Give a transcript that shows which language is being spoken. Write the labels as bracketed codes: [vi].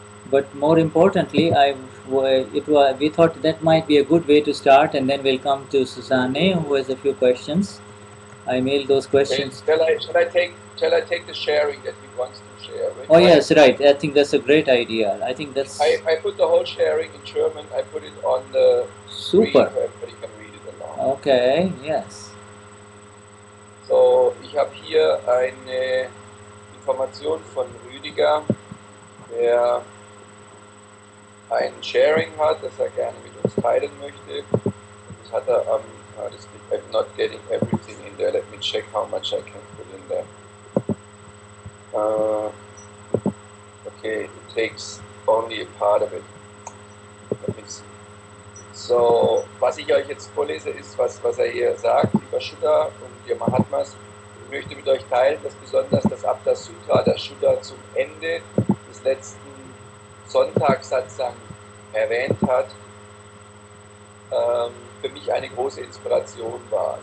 [en] But more importantly, we thought that might be a good way to start, and then we'll come to Susanne, who has a few questions. I mailed those questions. Okay. Shall I take the sharing that he wants to share? Right? Oh yes, right. I think that's a great idea. I think that's. I put the whole sharing in German. I put it on the Super. screen so everybody can read it along. Okay. Yes. [de] So, ich habe hier eine Information von Rüdiger, der ein Sharing hat, das er gerne mit uns teilen möchte. Das hat er am. [en] I'm not getting everything in there. Let me check how much I can put in there. Okay, it takes only a part of it. Let me see. [de] So, was ich euch jetzt vorlese, ist, was er hier sagt, lieber Shuddha und ihr Mahatmas. möchte mit euch teilen, dass besonders das Apta Sutra, das Shuddha zum Ende des letzten Sonntags-Satsang erwähnt hat, für mich eine große Inspiration war.